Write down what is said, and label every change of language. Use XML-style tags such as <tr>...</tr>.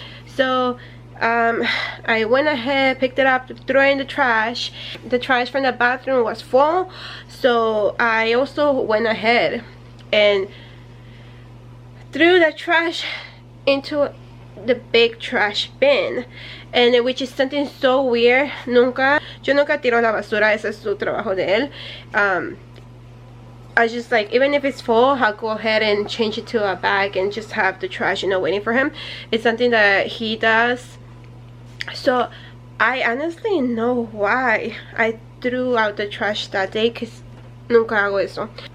<en>So I went ahead, picked it up, threw it in the trash. The trash from the bathroom was full, so I also went ahead and threw the trash into the big trash bin, and which is something so weird.</en> <es>Yo nunca tiro la basura, ese es su trabajo de él.</es> <en>I just like, even if it's full, I'll go ahead and change it to a bag and just have the trash, you know, waiting for him. It's something that he does. So I honestly know why I threw out the trash that day, because</en> <es>nunca hago eso.</es>